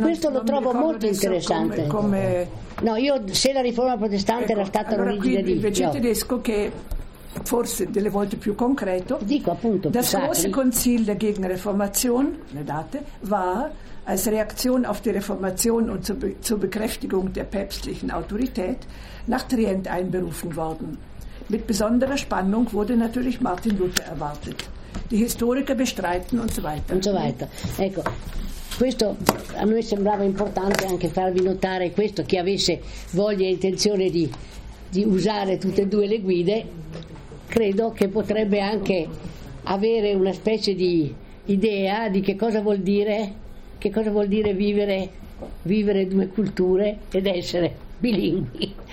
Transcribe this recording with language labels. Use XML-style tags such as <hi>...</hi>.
<it>Lo trovo molto interessante. No, io se la riforma protestante era stata l'origine allora di... Invece il tedesco, che forse delle volte più concreto, dico appunto</it> <de>das große Konzil der gegen Reformation,</de> <it>le date,</it> <de>war als Reaktion auf die Reformation und zur Bekräftigung der päpstlichen Autorität nach Trient einberufen worden. Mit besonderer Spannung wurde natürlich Martin Luther erwartet. Die Historiker bestreiten und so weiter. Und so weiter. Ecco.</de> <it>Questo a noi sembrava importante anche farvi notare questo, chi avesse voglia e intenzione di usare tutte e due le guide, credo che potrebbe anche avere una specie di idea di che cosa vuol dire vivere due culture ed essere bilingui.</it>